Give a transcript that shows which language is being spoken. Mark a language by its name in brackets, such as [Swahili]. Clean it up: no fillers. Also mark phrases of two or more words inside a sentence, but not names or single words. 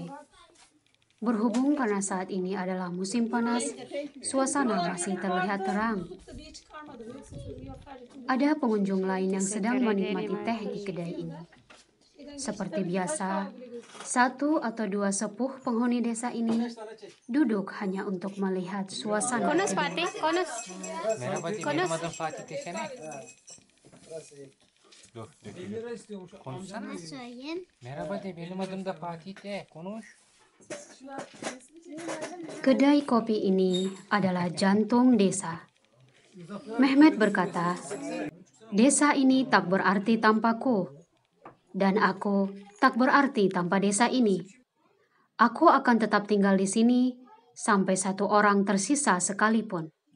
[Indonesian] Berhubung karena saat ini adalah musim panas, suasana masih terlihat terang. Ada pengunjung lain yang sedang menikmati teh di kedai ini. Seperti biasa, 1 atau 2 sepuh penghuni desa ini duduk hanya untuk melihat suasana. [Turkish] Konuş Fatih, konuş. Merhaba, benim adım Fatih desene. Dur, konuşsana. Merhaba de, benim adım da Fatih de, konuş. [Indonesian] Kedai kopi ini adalah jantung desa. Mehmet berkata, desa ini tak berarti tanpaku. Dan aku tak berarti tanpa desa ini. Aku akan tetap tinggal di sini sampai 1 orang tersisa sekalipun.